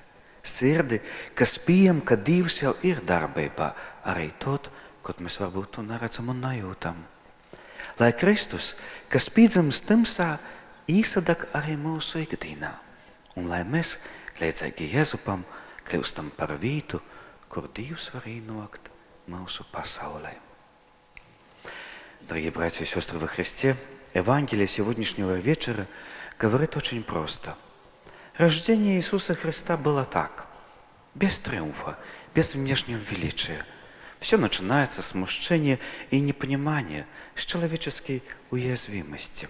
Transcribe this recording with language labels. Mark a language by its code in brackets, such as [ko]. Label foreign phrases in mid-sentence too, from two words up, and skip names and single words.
[lv] Sirdi, kas pieņem, ka Dievs jau ir darbībā, arī tad, kad mēs varbūt to neredzam un nejūtam. Lai Kristus, kas piedzimst timsā, īsadag arī mūsu ikdienā, un lai mēs, līdzīgi Jēzupam, kļūstam par vītu, kur Dievs var ienākt mūsu pasaulē. [ru] Дорогие братья и сестры во Христе, Евангелие сегодняшнего вечера говорит очень просто. Рождение Иисуса Христа было так, без триумфа, без внешнего величия. Все начинается с смущения и непонимания, с человеческой уязвимости.